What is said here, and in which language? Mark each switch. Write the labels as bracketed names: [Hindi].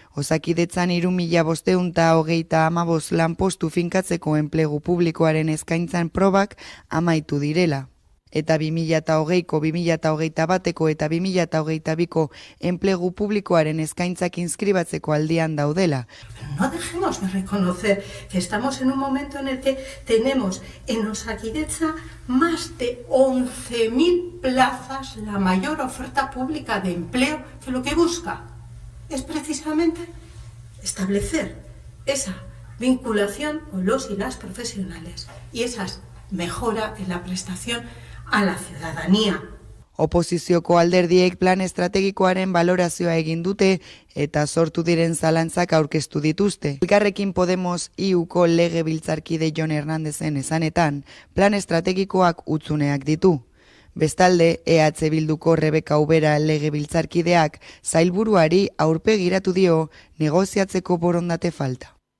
[Basque] Osakidetzan 3.525 lanpostu finkatzeko enplegu publikoaren eskaintzan probak amaitu direla. Eta 2020ko, 2021ko eta 2022ko enplegu publikoaren eskaintzak inskribatzeko aldian daudela. [Spanish] No dejemos de reconocer que estamos en un momento en el que tenemos en Osakidetza más de 11.000 plazas, la mayor oferta pública de empleo, que lo que busca es precisamente establecer esa vinculación con los y las profesionales y esa mejora en la prestación a la ciudadanía. [Basque] Oposizioko alderdiek plan estrategikoaren balorazioa egin dute eta sortu diren zalantzak aurkeztu dituzte. Elkarrekin Podemos IUko legebiltzarkide Jon Hernandezen esanetan, plan estrategikoak hutsuneak ditu. Bestalde, EH Bilduko Rebeka Ubera legebiltzarkideak sailburuari aurpegiratu dio negoziatzeko borondate falta.